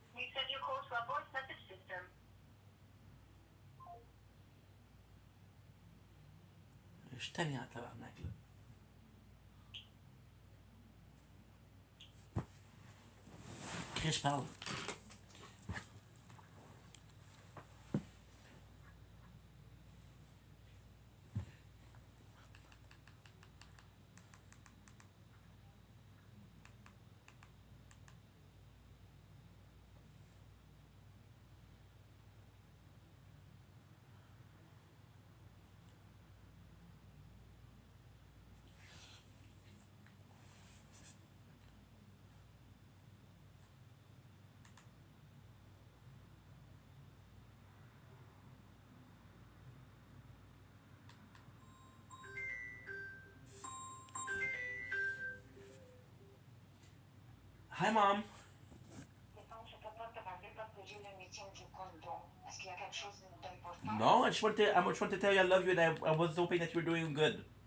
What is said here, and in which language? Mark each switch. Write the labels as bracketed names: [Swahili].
[English] You said your call to our voice message system. [French] Je suis tanné en tabarnak, là. Chris, je parle. [English] Hi, Mom. [French] Je peux pas te parler parce que j'ai le meeting du condo. Est-ce qu'il y a quelque chose d'important? [English] No, I just want to tell you I love you and I was hoping that you were doing good.